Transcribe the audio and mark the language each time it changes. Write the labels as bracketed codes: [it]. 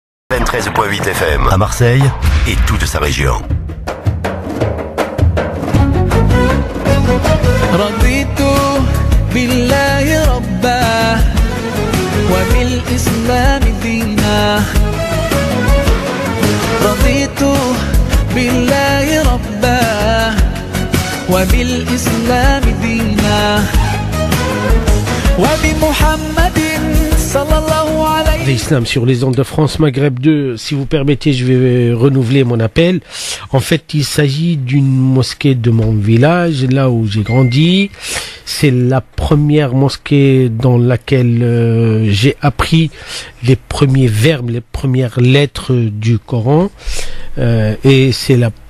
[fr] FM 13.8 FM à Marseille et toute sa région. [ar] رضيت بالله ربا وبالإسلام دينا رضيت بالله ربا وبالإسلام دينا وبمحمد صلى الله عليه. [fr] L'islam sur les ondes de France Maghreb 2, si vous permettez, je vais renouveler mon appel. En fait, il s'agit d'une mosquée de mon village, là où j'ai grandi. C'est la première mosquée dans laquelle j'ai appris les premiers verbes, les premières lettres du Coran. Et c'est la